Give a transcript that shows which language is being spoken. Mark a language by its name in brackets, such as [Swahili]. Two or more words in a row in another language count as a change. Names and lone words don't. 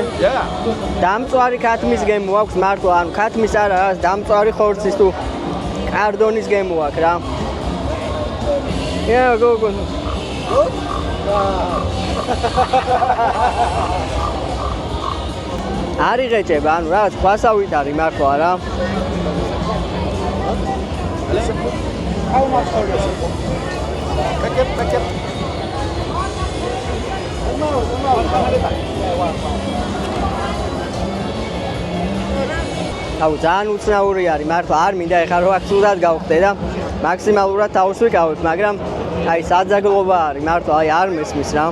[English] Yeah. [Georgian] დამწვარი ქათმის გემო აქვს მართლა, ანუ ქათმის არა, დამწვარი ხორცის თუ კარდონის გემო აქვს რა. [English] Yeah, go. [Georgian] არ იღეჭება, ანუ რაღაც ქვასავით არის მართლა რა. [English] How much for this? Packet. [Georgian] აუ ძალიან უცნაური არის მართლა არ მინდა ეხლა რომ აქ სულად გავხდე და მაქსიმალურად თავს ვიკავებ, მაგრამ აი საძაგლობა არის მართლა აი არ მესმის რა.